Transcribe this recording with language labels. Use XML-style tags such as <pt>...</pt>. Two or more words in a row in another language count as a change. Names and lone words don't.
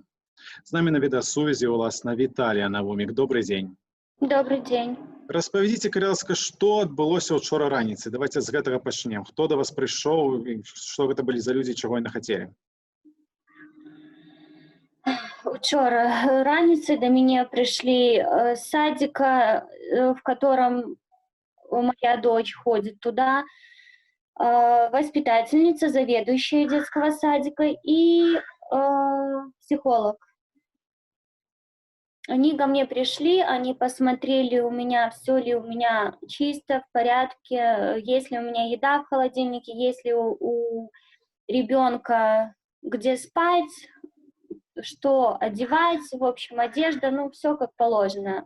<be>З намі на відэасувязі уласна Віталія Навумік. Добрый дзень.</be> <ru>Добрый день.</ru> <be>Распавядзіце, калі ласка, што адбылося ўчора раніцай. Давайте з гэтага пачнем. Хто да вас прыйшоў, што гэта былі за людзі, чаго яны хацелі? Учора раніцай</be> <ru>до меня пришли с садика, в котором моя дочь ходит туда, воспитательница, заведующая детского садика и психолог. Они ко мне пришли, они посмотрели у меня, все ли у меня чисто, в порядке, есть ли у меня еда в холодильнике, есть ли у ребенка где спать, что одевать, в общем, одежда, ну, все как положено.</ru>